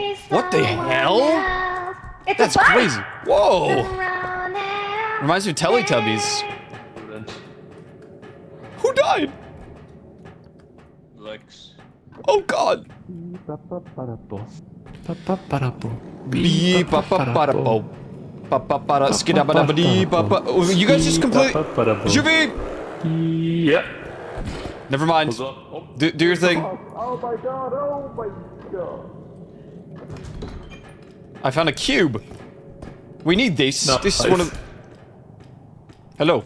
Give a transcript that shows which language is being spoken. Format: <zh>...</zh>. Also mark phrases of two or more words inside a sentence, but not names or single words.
<en>be what the someone hell? else. It's That's a bug. crazy. Whoa. Around and Reminds me of Teletubbies. Who died? Lex. Oh god. Beep, pa, pa, pa, da, bo. Pa, pa, pa, da, skidabadabadee, pa, pa. Oh, you guys just completely... Juvie! Yeah. Never mind. Do your thing. I found a cube. We need this. This is one of... Hello.</en>